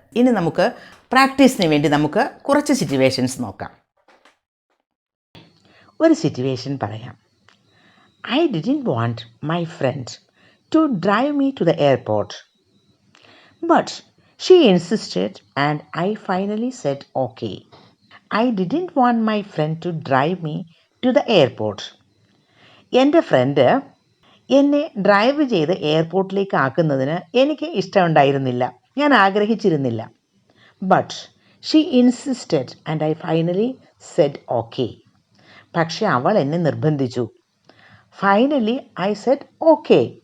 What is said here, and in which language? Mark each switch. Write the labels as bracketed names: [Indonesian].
[Malayalam] ഇനി നമുക്ക് പ്രാക്ടീസിന് വേണ്ടി നമുക്ക് കുറച്ച് സിറ്റുവേഷൻസ് നോക്കാം. ഒരു സിറ്റുവേഷൻ പറയാം. [English] I didn't want my friend to drive me to the airport, but she insisted and I finally said okay. I didn't want my friend to drive me to the airport. [Malayalam] എൻ്റെ front എന്നെ drive ചെയ്ത് എയർപോർട്ടിലേക്ക് ആക്കുന്നതിന് എനിക്ക് ഇഷ്ടമുണ്ടായിരുന്നില്ല, ഞാൻ ആഗ്രഹിച്ചിരുന്നില്ല. [English] But she insisted and I finally said okay. [Malayalam] പക്ഷെ അവൾ എന്നെ നിർബന്ധിച്ചു. [English] Finally I said okay.